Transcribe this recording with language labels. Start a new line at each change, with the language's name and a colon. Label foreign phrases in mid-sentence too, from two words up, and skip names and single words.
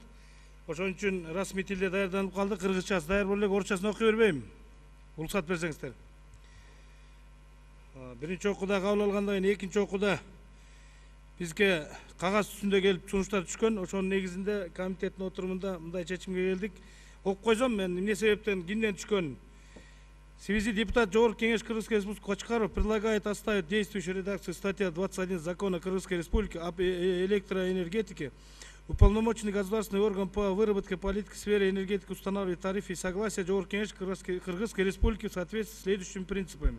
Kyrgyz: Ошон үчүн расмий тилде даярданып калды. Кыргызчасы даяр боло элек, орусчасын окуй бербейм. Уруксат берсеңиздер. Биринчи окууда кабыл алгандан кийин экинчи окууда бизге кагаз түзүндө келип сунуштар түшкөн. Ошонун негизинде комитеттин отурумунда мындай чечимге келдик. Окуп койсом мен эмне себептен кимден түшкөн?
Russian: В связи депутат Жогорку Кеңеш Кыргызской Республики Кочкаров предлагает оставить действующую редакцию статья 21 Закона Кыргызской Республики об электроэнергетике. Уполномоченный государственный орган по выработке политики в сфере энергетики устанавливает тарифы и согласия Жогорку Кеңеш Кыргызской Республики в соответствии с следующими принципами.